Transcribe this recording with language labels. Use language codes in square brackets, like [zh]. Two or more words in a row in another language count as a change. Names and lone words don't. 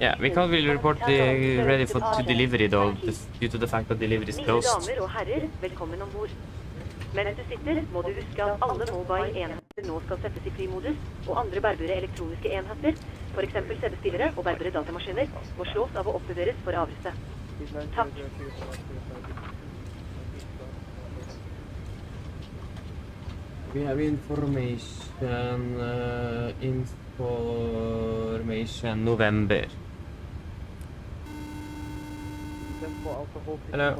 [en] Yeah, we can't really report the ready for to delivery though, just due to the fact that delivery is [no] Mine [en] closed. [no] damer og herrer, velkommen om bord. Mens du sitter, må du huske at alle mobile enheter nå skal settes i flymodus, og andre bærbare elektroniske enheter, for eksempel CD-spillere og bærbare datamaskiner, må slås av å oppbevares for avreste. Takk. [en] We have information November. Hello.